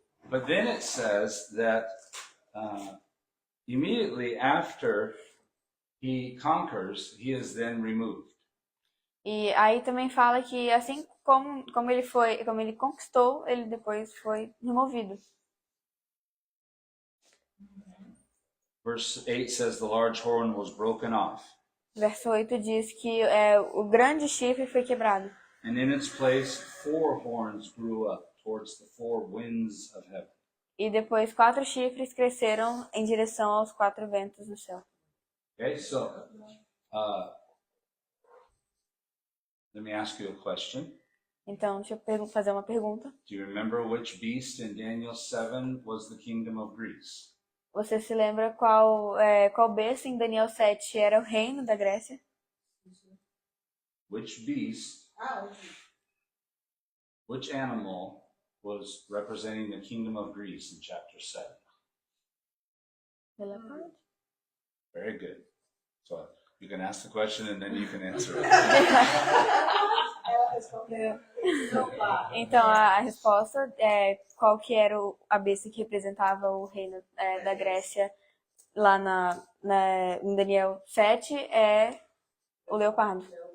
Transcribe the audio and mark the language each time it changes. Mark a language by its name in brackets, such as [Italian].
[English] But then it says that immediately after he conquers, he is then removed. [Portuguese] E aí também fala que assim como ele conquistou, ele depois foi removido. [English] Verse 8 says the large horn was broken off, [Portuguese] Verso 8 diz que o grande chifre foi quebrado. [English] and in its place 4 horns grew up towards the 4 winds of heaven. [Portuguese] E depois 4 chifres cresceram em direção aos 4 ventos do céu. [English] Okay, so let me ask you a question. [Portuguese] Então, deixa eu fazer uma pergunta. [English] Do you remember which beast in Daniel 7 was the kingdom of Greece? [Portuguese] Você se lembra qual besta em Daniel 7 era o reino da Grécia? [English] Which beast, Ah, which animal was representing the kingdom of Greece in chapter 7. The leopard? Very good. So you can ask the question and then you can answer it. [Portuguese] Ela respondeu. Leopardo. Então, a resposta é qual que era a besta que representava o reino da Grécia lá em Daniel 7 é o leopardo.